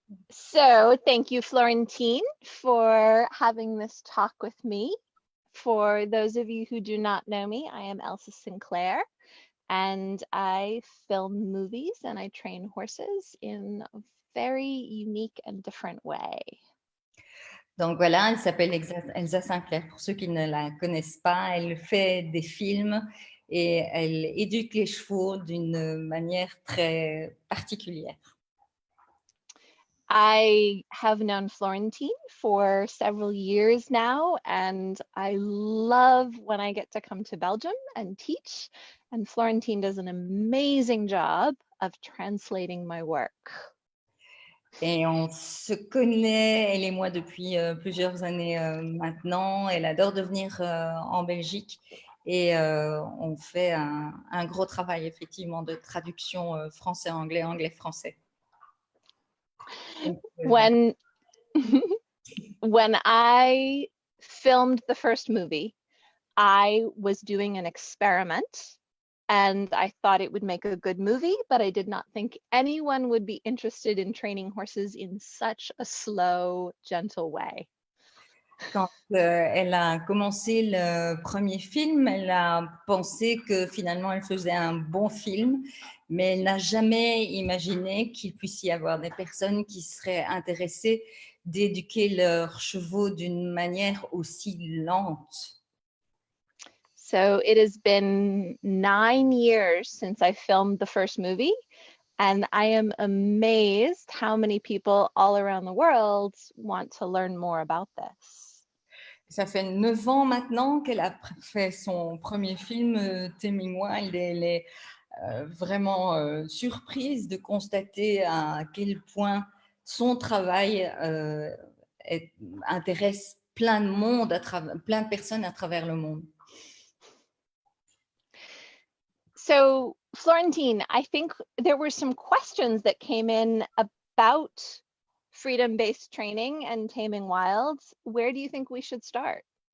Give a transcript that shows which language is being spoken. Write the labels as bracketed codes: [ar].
[en] So thank you, Florentine, for having this talk with me. For those of you who do not know me, I am Elsa Sinclair, and I film movies and I train horses in a very unique and different way. [fr] Donc voilà, elle s'appelle Elsa Sinclair. Pour ceux qui ne la connaissent pas, elle fait des films et elle éduque les chevaux d'une manière très particulière. [en] I have known Florentine for several years now, and I love when I get to come to Belgium and teach. And Florentine does an amazing job of translating my work. [fr] Et on se connaît, elle et moi, depuis plusieurs années maintenant. Elle adore de venir en Belgique et on fait un gros travail, effectivement, de traduction français-anglais, anglais-français. [en] When I filmed the first movie, I was doing an experiment and I thought it would make a good movie, but I did not think anyone would be interested in training horses in such a slow, gentle way. [fr] Quand elle a commencé le premier film, elle a pensé que finalement elle faisait un bon film, mais elle n'a jamais imaginé qu'il puisse y avoir des personnes qui seraient intéressées d'éduquer leurs chevaux d'une manière aussi lente. [en] So it has been 9 years since I filmed the first movie, and I am amazed how many people all around the world want to learn more about this. [fr] Ça fait 9 ans maintenant qu'elle a fait son premier film, Taming Wild, et elle est vraiment surprise de constater à quel point son travail intéresse plein de monde, plein de personnes à travers le monde. [en] So, Florentine, I think there were some questions that came in about freedom-based training and taming wilds. Where do you think we should start?